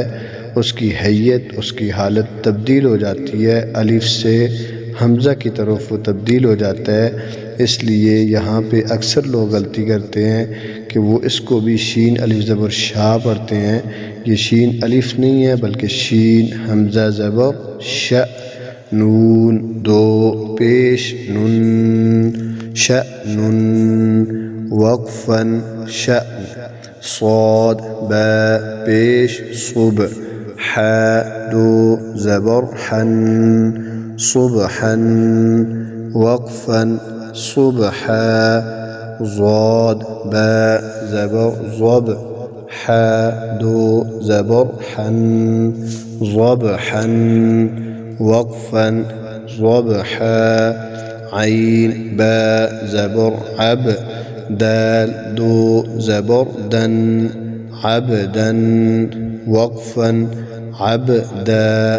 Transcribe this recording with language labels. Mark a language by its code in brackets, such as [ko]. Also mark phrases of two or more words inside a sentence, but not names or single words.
[ur] اس کی حیت، اس کی حالت تبدیل ہو جاتی ہے، الف سے حمزہ کی طرف وہ تبدیل ہو جاتا ہے. اس لیے یہاں پہ اکثر لوگ غلطی کرتے ہیں کہ وہ اس کو بھی شین الف زبر شا پڑھتے ہیں. یہ شین الف نہیں ہے بلکہ شین حمزہ زبر ش. نون دو پیش نن شأن وقفا شأن صاد با پیش صب حا دو زبر حن صبحا وقفا صبحا ضاد با زبر ضب حا دو زبر حن ضبحا وقفا ضبحا عين با زبر عب دال دو زبر دن عبدا وقفا عبدا